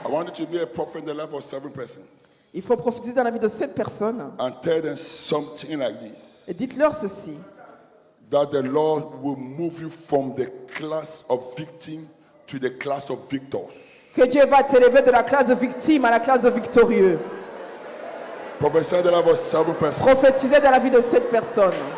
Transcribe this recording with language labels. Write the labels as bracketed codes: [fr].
[en] I want you to be a prophet in the life of 7 persons [fr] Il faut prophétiser dans la vie de 7 personnes [en] and tell them something like this. [fr] et dites-leur ceci. [en] That the Lord will move you from the class of victim to the class of victors. [fr] Que Dieu va t'élever de la classe de victime à la classe de victorieux. [en] Prophesy in the life of 7 persons. [fr] Prophétisez dans la vie de 7 personnes.